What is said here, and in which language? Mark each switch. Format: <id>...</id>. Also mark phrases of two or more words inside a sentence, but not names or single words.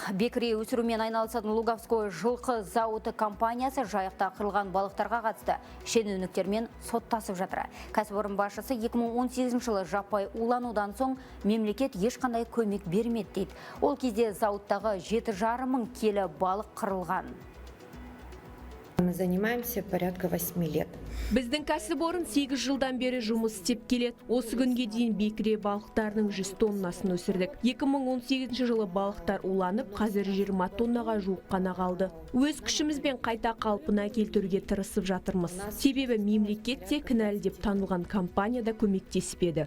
<kk>Бекіре өсірумен айналысатын Луговской жылқы зауыты компаниясы жайықта қырылған балықтарға қатысты шенеуніктермен соттасып жатыр. Кәсіпорын басшысы 2018 жылы жаппай уланудан соң мемлекет ешқандай көмек бермеді дейді. Ол кезде зауыттағы 7,5 мың келі балық қырылған.</kk> <ru>Мы занимаемся порядка 8 лет.</ru> <kk>Біздің кәсіпорын 8 жылдан бері жұмыс істеп келеді. Осы күнге дейін бекіре балықтарының 100 тоннасын өсірдік. 2018 жылы балықтар уланып, қазір 20 тоннаға жуық қана қалды. Өз күшімізбен қайта қалпына келтіруге тырысып жатырмыз. Себебі мемлекетте кінәлі деп танылған компания да көмектеспеді.</kk>